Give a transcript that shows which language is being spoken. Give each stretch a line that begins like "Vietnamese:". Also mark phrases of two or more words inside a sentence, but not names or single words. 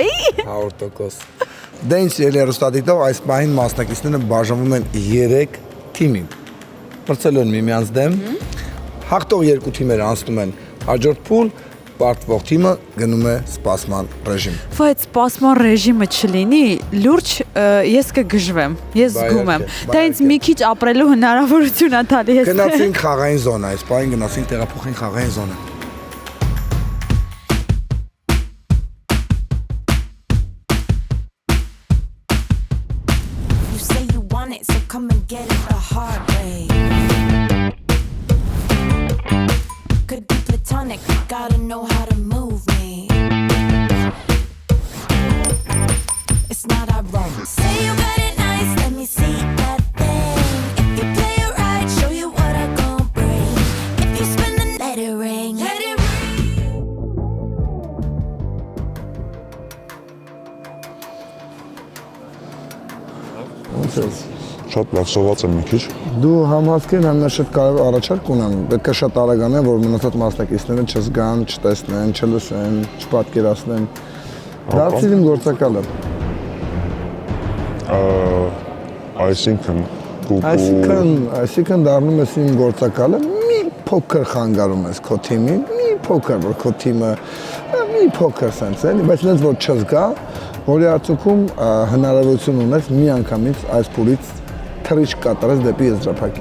Armenian: 100%։ Դե ինչ երեստատիտով այս պահին մասնակիցները բաժանվում են 3 թիմի։ Մրցելու են միմյանց դեմ։ Հաղթող 2 թիմերը անցնում են հաջորդ փուլ, պարտվող թիմը գնում է սպասման ռեժիմ։ Բայց սպասման ռեժիմը չլինի, լուրջ ես կգժվեմ, ես զգում եմ։ Դա ինձ մի քիչ ապրելու հնարավորություն է տալի։ Գնացինք խաղային զոնա, այս պահին գնացինք տեղափոխենք խաղային զոնա։
English: Come and get it the hard way. Could be platonic, gotta know how to move me. It's not ironic. Say you got it nice, let me see that thing. If you play it right, show you what I gon' bring. If you spin then let it ring. Let it ring.
Armenian: Շատ լավ սոված եմ մի քիչ։ Դու համազգին համաշատ կարևոր առաջարկ ունեմ, պետք է շատ արագանա, որ մնացած մասնակիցները չզգան, չտեսնեն, չլսեն, չպատկերացնեն։ Դարձիր իմ գործակալը։ Այսինքն դառնում ես իմ գործակալը, մի փոքր խանգարում ես քո թիմին, մի փոքր, որ քո թիմը մի փոքր sense էլի, բայց ինձ որ չզգա, որի արդյունքում հնարավորություն ունես մի անգամից այս փուլից թռիչք կատարես դեպի եզրափակիչ։